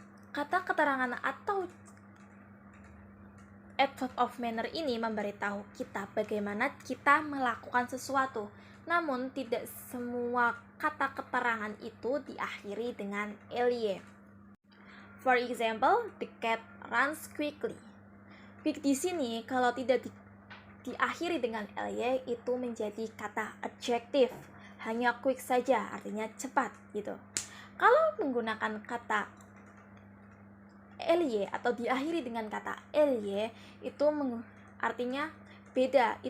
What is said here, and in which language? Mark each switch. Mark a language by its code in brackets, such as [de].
[id] Kata keterangan atau adverb of manner ini memberitahu kita bagaimana kita melakukan sesuatu. Namun tidak semua kata keterangan itu diakhiri dengan ly. [en] For example, the cat runs quickly. [id] Quick di sini kalau tidak diakhiri dengan ly itu menjadi kata adjektif. Hanya quick saja, artinya cepat gitu. Kalau menggunakan kata ly atau diakhiri dengan kata ly itu artinya beda.